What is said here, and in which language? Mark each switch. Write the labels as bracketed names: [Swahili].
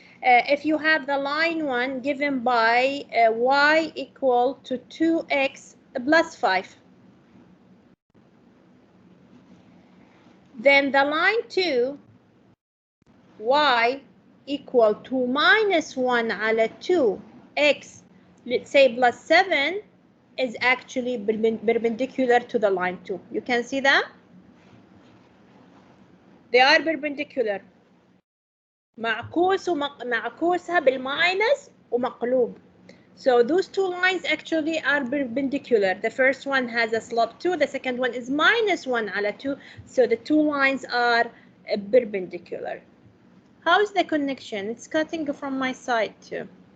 [English] If you have the line 1 given by y equal to 2x plus 5, then the line 2, y equal to -1 على 2x, let's say plus 7, is actually perpendicular to the line 2. You can see that? They are perpendicular. [Arabic] معكوسها بالماينس ومقلوب. [English] So those two lines actually are perpendicular. The first one has a slope 2, the second one is -1 على 2. So the two lines are perpendicular. How is the connection? It's cutting from my side too.